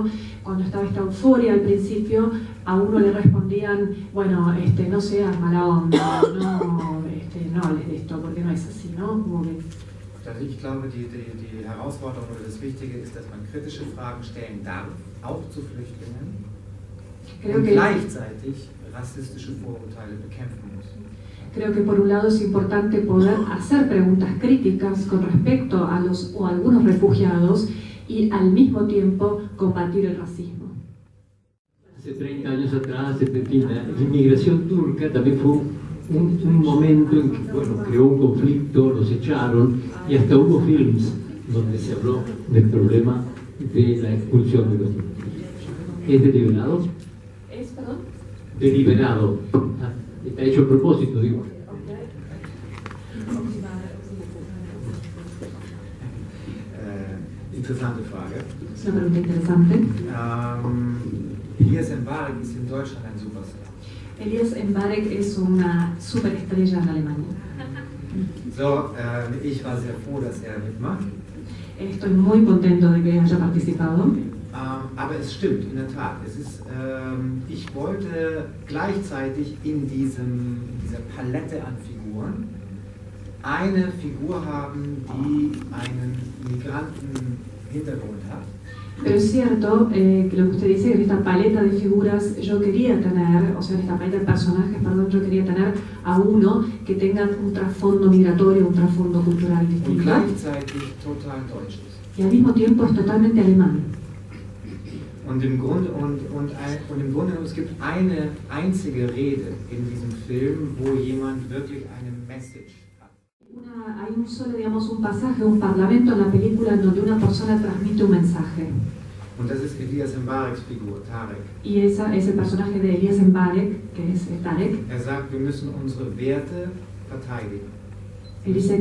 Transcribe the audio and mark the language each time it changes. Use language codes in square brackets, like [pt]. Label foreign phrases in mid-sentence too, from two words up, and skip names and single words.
[es] Cuando estaba esta euforia al principio, a uno le respondían, bueno, no seas mala onda, no hables de esto, porque no es así, ¿no? Como que... [de] Also ich glaube, die Herausforderung oder das Wichtige ist, dass man kritische Fragen stellen darf, auch zu Flüchtlingen, und gleichzeitig rassistische Vorurteile bekämpfen muss. [es] Creo que por un lado es importante poder hacer preguntas críticas con respecto a los o algunos refugiados y al mismo tiempo combatir el racismo. Hace 30 años atrás, la inmigración turca también fue un momento en que, bueno, creó un conflicto, los echaron y hasta hubo films donde se habló del problema de la expulsión de los turcos. ¿Es deliberado? ¿Es, perdón? Deliberado. Está hecho a propósito, digo. [de] Interessante Frage. [es] Es una pregunta interesante. [de] Elias Mbarek ist in Deutschland ein Superstar. [es] Elias Mbarek es una superestrella en Alemania. [de] So, ich war sehr froh, dass er mitmacht. [es] Estoy muy contento de que haya participado. [de] Aber es stimmt, in der Tat. Es ist, ich wollte gleichzeitig in dieser Palette an Figuren eine Figur haben, die einen Migrantenhintergrund hat. [es] Pero es cierto que lo que usted dice, que en esta paleta de figuras yo quería tener, o sea, en esta paleta de personajes, perdón, yo quería tener a uno que tenga un trasfondo migratorio, un trasfondo cultural [de] Und [es] distinto. [de] gleichzeitig total deutsch ist. [es] Y al mismo tiempo es totalmente alemán. [de] Und im Grunde es gibt eine einzige Rede in diesem Film, wo jemand wirklich eine Message hat. [es] Hay un solo, digamos, un pasaje, un parlamento en la película en donde una persona transmite un mensaje. [de] Und das ist Elias Mbareks Figur, Tarek. [es] Y esa es el personaje de Elias Mbarek, que es Tarek. [de] Er sagt, wir müssen unsere Werte verteidigen. [es] Él dice,